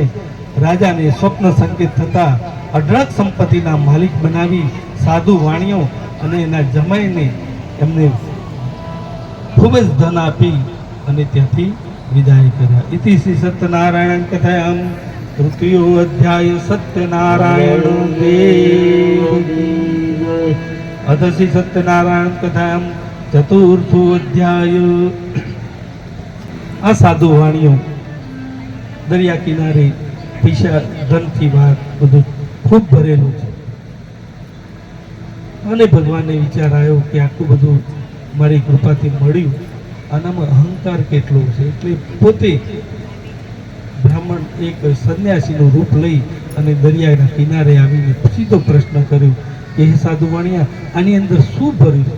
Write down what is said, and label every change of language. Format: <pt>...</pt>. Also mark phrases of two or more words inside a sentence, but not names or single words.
<gu>રાજાને સ્વપ્ન સંકેત થતા અઢળક સંપત્તિના માલિક બનાવી સાધુ વાણિયો અને એના જમાઈને એમને ખૂબ જ ધન આપી અને ત્યાંથી વિદાય કર્યા.</gu> <sa>इति श्री सत्यनारायण कथायाम तृतीयो अध्याय सत्यनारायण देव अथ श्री सत्यनारायण कथाम चतुर्थो अध्याय।</sa> <gu>આ સાધુ વાણિયો દરિયા કિનારે પૈસા ધનથી વાત બધું ખૂબ ભરેલું છે અને ભગવાનને વિચાર આવ્યો કે આટલું બધું મારી કૃપાથી મળ્યું, આનામાં અહંકાર કેટલો છે, એટલે પોતે બ્રાહ્મણ એક સંન્યાસીનું રૂપ લઈ અને દરિયાના કિનારે આવીને સીધો પ્રશ્ન કર્યો કે હે સાધુ વાણિયા, આની અંદર શું ભર્યું?</gu>